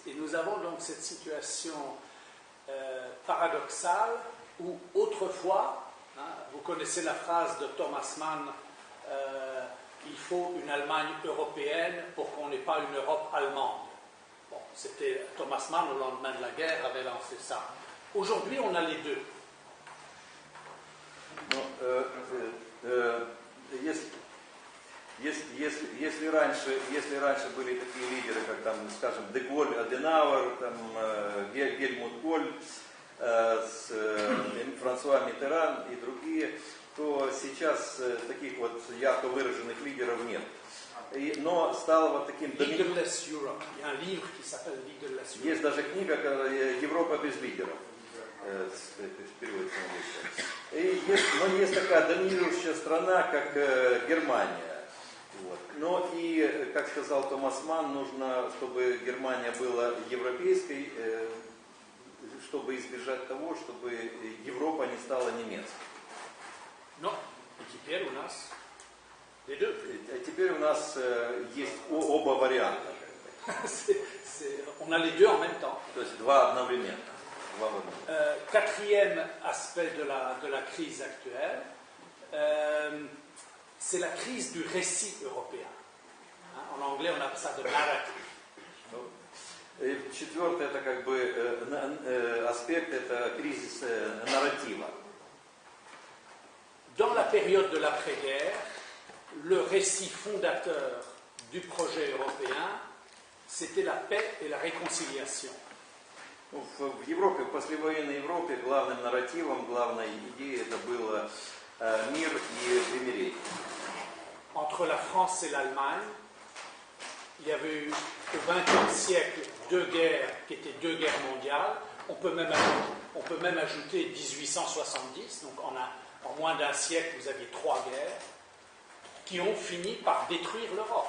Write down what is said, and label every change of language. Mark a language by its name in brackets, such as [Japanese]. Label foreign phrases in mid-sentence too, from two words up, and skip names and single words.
[French] Et nous avons donc cette situation paradoxale où autrefois, vous connaissez la phrase de Thomas Mann, il faut une Allemagne européenne pour qu'on n'ait pas une Europe allemande. Bon, c'était Thomas Mann au lendemain de la guerre avait lancé ça. Aujourd'hui, on a les deux. [Russian] Если раньше были такие лидеры, как там, скажем, Де Голль, Аденауэр, там, Гельмут Коль, Франсуа Миттеран и другие, то сейчас таких вот ярко выраженных лидеров нет. Но стало вот таким... [English] Leaderless Europe. [French] Il y a un livre qui s'appelle Leaderless Europe. [Russian] Есть даже книга «Европа без лидеров». Переводится на английский. Но есть такая доминирующая страна, как Германия. Вот. Но и, как сказал Томас Манн, нужно, чтобы Германия была европейской, чтобы избежать того, чтобы Европа не стала немецкой. Но теперь у нас [French] les deux. [Russian] А теперь у нас есть оба варианта. [French] On a les deux en même temps. [Russian] То есть два одновременно. [French] Quatrième aspect de la crise actuelle, c'est la crise du récit européen. En anglais, on appelle ça [English] the narrative. [Russian] Четвертый это как бы аспект, это кризис нарратива. [French] Dans la période de l'après-guerre, le récit fondateur du projet européen, c'était la paix et la réconciliation. [Russian] В Европе, в послевоенной Европе, главным нарративом, главной идеей это было мир и примирение. [French] Entre la France et l'Allemagne, il y avait eu au XXe siècle deux guerres qui étaient deux guerres mondiales. On peut même ajouter 1870, donc en moins d'un siècle, vous aviez trois guerres qui ont fini par détruire l'Europe.